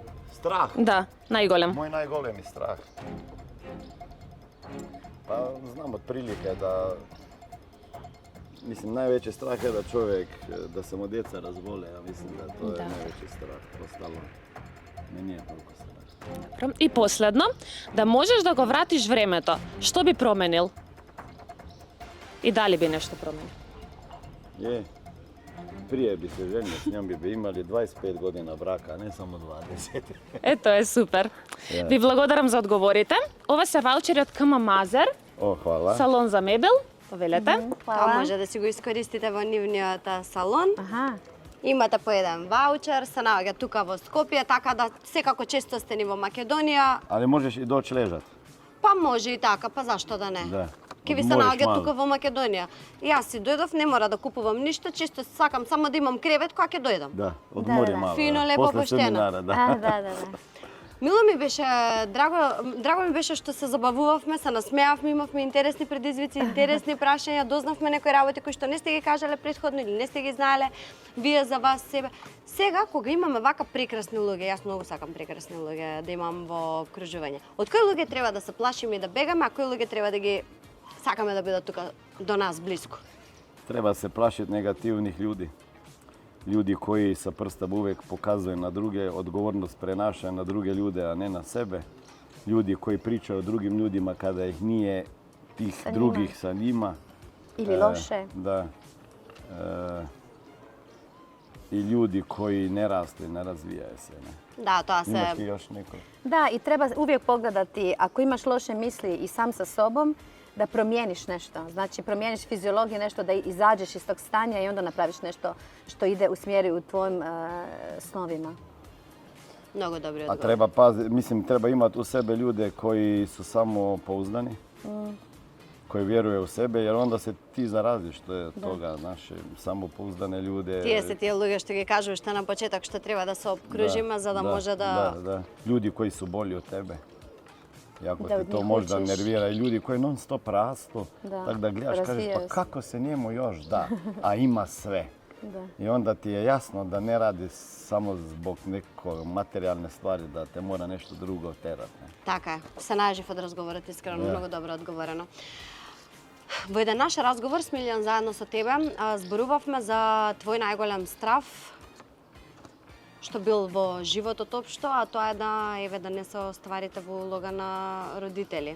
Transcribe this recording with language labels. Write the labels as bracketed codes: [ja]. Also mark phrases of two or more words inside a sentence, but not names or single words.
[hr] Strah. [mk] Да, најголем. Moj najgolemi strah. [hr] Pa znam otprilike da, mislim, najveći strah je da čovjek, da se mu djeca razbole, ja mislim da to je najveći strah, ostalo mi nije toliko strah. Dobro. I posljedno, da možeš da go vratiš vremето, što bi promenil? I da li bi nešto promenil? Je, prije bi se ženio, s njom bi imali 25 godina braka, a ne samo 20. To je super. Ja. [mk] Vi благодарам за одговорите. Ова се ваучери од КМ Мазер, [hr] O, hvala. [mk] салон за мебел. Повелете. Тоа може да си го искористите во нивниот салон. Aha. Имате по еден ваучер, се наоѓа тука во Скопје, така да секако често сте ни во Македонија, [hr] Ali možeš i doći ležat. [mk] па може и така, па зашто да не? [hr] Da. [mk] Ке ви се [hr] Odmoriš [mk] наоѓа [hr] malo. [mk] тука во Македонија. Јас си дојдов, не мора да купувам ништо, чисто сакам само да имам кревет кога ќе дојдам. [hr] Da, odmori da. malo. Fino, lepo, Posle pošteno. seminara, da. A, da. [mk] Мило ми беше, драго ми беше што се забавувавме, се насмеавме, имавме интересни предизвици, интересни прашања, дознавме некои работи кои што не сте ги кажале претходно или не сте ги знаеле вие за вас себе. Сега, кога имаме вака прекрасни луѓе, јас многу сакам прекрасни луѓе да имам во окружување. Од кои луѓе треба да се плашиме и да бегаме, а кои луѓе треба да ги сакаме да бидат тука до нас близко? [hr] Treba se plašiti negativnih ljudi. Ljudi koji sa prstom uvijek pokazuju na druge, odgovornost prenašaju na druge ljude, a ne na sebe. Ljudi koji pričaju o drugim ljudima kada ih nije tih Sa njima. drugih sa njima. Ili loše. Da. I ljudi koji ne rastu i ne razvijaju se. Ne? [mk] Да, тоа [hr] Imaš [mk] се [hr] ti još neko? Da, i treba uvijek pogledati, ako imaš loše misli i sam sa sobom, da promijeniš nešto. Znači, promijeniš fiziologiju, nešto da izađeš iz tog stanja i onda napraviš nešto što ide u smjeru u tvojim snovima. [mk] многу добри [hr] A [mk] одговори. [hr] treba paziti, mislim, treba imati u sebe ljude koji su samo pouzdani, koji vjeruju u sebe, jer onda se ti zaraziš toga, naše samopouzdane ljude. [mk] Тие се тие луѓе што ги кажуваш што на почеток што треба да се обкружиме за да може да [hr] Da. Ljudi koji su bolji od tebe. Jako Da te od to njih možda učiš. nervira. I ljudi koji non stop rastu, Da, tako da gledaš, kažeš razvijaju pa se. kako se njemu još da, a ima sve. I onda ti je jasno da ne radi samo zbog neke materijalne stvari, da te mora nešto drugo terati. [mk] Така е. Се најажив од разговорот, искрено, многу добро одговорено. Во еден наш разговор, Смилјан, заедно со тебе, зборувавме за твој најголем страв, што бил во животот општо, а тоа е да не се остварите во улога на родители.